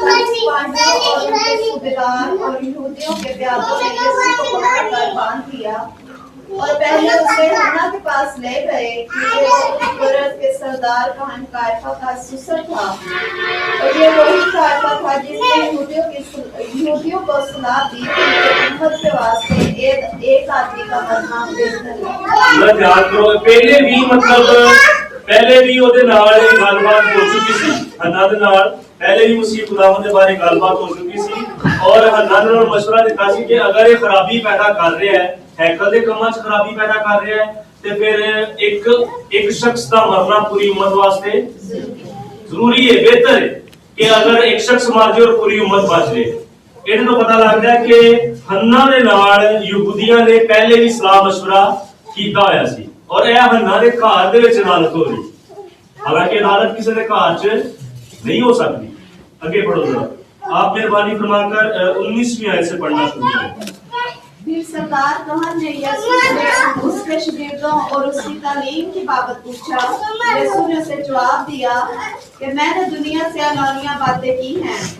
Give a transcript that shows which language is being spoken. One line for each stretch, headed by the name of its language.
Hindi: और यहूदियों के प्यादों ने यीशु को पकड़कर बांध दिया और पहले उसे हन्ना के पास ले गए कि ये गुरत के सरदार काहिन काइफा का सुसर था। और ये वही काइफा था जिसने यहूदियों को सलाह दी कि उम्मत के वास्ते एक आदमी का मरना बेहतर है। पहले भी पहले भी
Punjabi: ਉਹਦੇ ਨਾਲ ਗੱਲਬਾਤ ਹੋ ਚੁੱਕੀ ਸੀ। ਹੰਨਾ ਦੇ ਨਾਲ
Hindi: पहले भी मसीह खुदावंद के बारे गलबात हो चुकी सी और हन्ना ने मशवरा दिता सी कि अगर ये खराबी पैदा कर रहा है, हैकल के कामां च खराबी पैदा कर रहा है,
Punjabi: ਤੇ ਫਿਰ ਇੱਕ ਸ਼ਖਸ ਦਾ ਮਰਨਾ ਪੂਰੀ ਉਮਤ ਵਾਸਤੇ ਜ਼ਰੂਰੀ ਹੈ, ਬਿਹਤਰ ਹੈ ਕਿ ਅਗਰ ਇੱਕ ਸ਼ਖਸ ਮਰ ਜਾਏ ਔਰ ਪੂਰੀ ਉਮਤ ਬਚ ਜਾਏ। ਇਹਦੇ ਤੋਂ ਪਤਾ ਲੱਗਦਾ ਹੈ ਕਿ ਹੰਨਾ ਦੇ ਨਾਲ ਯਹੂਦੀਆਂ ਨੇ ਪਹਿਲੇ ਵੀ ਸਲਾਹ ਮਸ਼ਵਰਾ ਕੀਤਾ ਹੋਇਆ ਸੀ ਔਰ ਇਹ ਹੰਨਾ ਦੇ ਘਰ ਦੇ ਵਿੱਚ ਇਬਾਦਤ ਹੋ ਰਹੀ। ਹਾਲਾਂਕਿ
Hindi: इबादत किसी के घर च नहीं हो सकती। आगे पढ़ो जरा, आप मेहरबानी फरमाकर 19वीं आयत से पढ़ना शुरू करें। फिर सरदार कहन ने यीशु से उसके शागिर्दों और उसकी तालीम की बाबत पूछा। यीशु ने उसे जवाब दिया कि मैंने दुनिया से अनोनिया बातें की हैं।